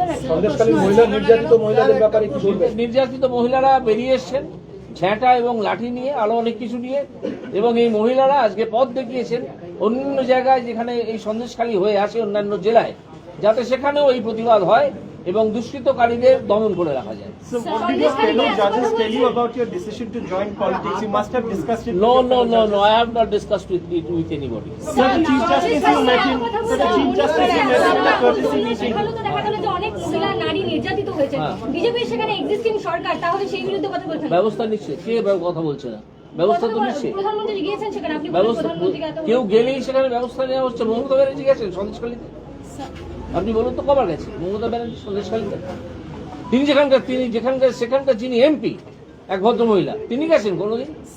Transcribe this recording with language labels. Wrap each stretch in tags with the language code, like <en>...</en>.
<bn>সন্দেশখালীর মহিলা নির্যাতিত মহিলাদের ব্যাপারে কি বলবেন? নির্যাতিত মহিলারা বেরিয়ে এসছেন ঝ্যাঁটা এবং লাঠি নিয়ে, আরো অনেক কিছু নিয়ে, এবং এই মহিলারা আজকে পথ দেখিয়েছেন অন্য জায়গায় যেখানে এই সন্দেশখালী হয়ে আসে অন্যান্য জেলায়, যাতে সেখানেও এই প্রতিবাদ হয় এবং দুষ্কৃতকারীদের দমন করে রাখা যায়।</bn> <en>So what did your fellow judges tell you about your decision to join politics? You must have discussed it. No, I have not discussed with anybody. Sir, the Chief Justice you met him. Sir, the Chief Justice you met him in a courtesy meeting.</en> <bn>সেখানে তো দেখা গেল যে অনেক মহিলা নারী নির্যাতিত হয়েছে। বিজেপি সেখানে এক্সিস্টিং সরকার, তাহলে সেই বিরুদ্ধে কথা বলছেন? ব্যবস্থা নিচ্ছে কে? কথা বলছে না, ব্যবস্থা তো নিচ্ছে প্রধানমন্ত্রী গিয়েছেন সেখানে, আপনি ব্যবস্থা। প্রধানমন্ত্রীকে এত কেউ গেলেই সেখানে ব্যবস্থা নেওয়া হচ্ছে। মমতা ব্যানার্জি গেছেন সন্দেশখালীতে? আপনি বলুন তো কবার গেছে মমতা ব্যানার্জি সন্দেশখালীতে? তিনি সেখানকার যিনি এমপি, এক ভদ্র মহিলা, তিনি গেছেন কোনোদিন?</bn>